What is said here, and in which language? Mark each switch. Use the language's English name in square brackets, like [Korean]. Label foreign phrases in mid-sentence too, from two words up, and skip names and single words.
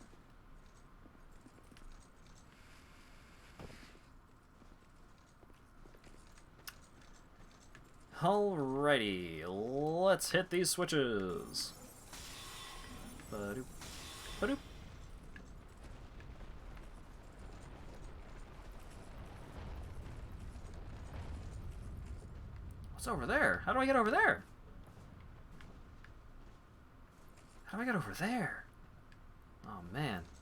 [English] Alrighty, let's hit these switches. Ba-doop, ba-doop. What's over there? How do I get over there? How do I get over there? Oh, man.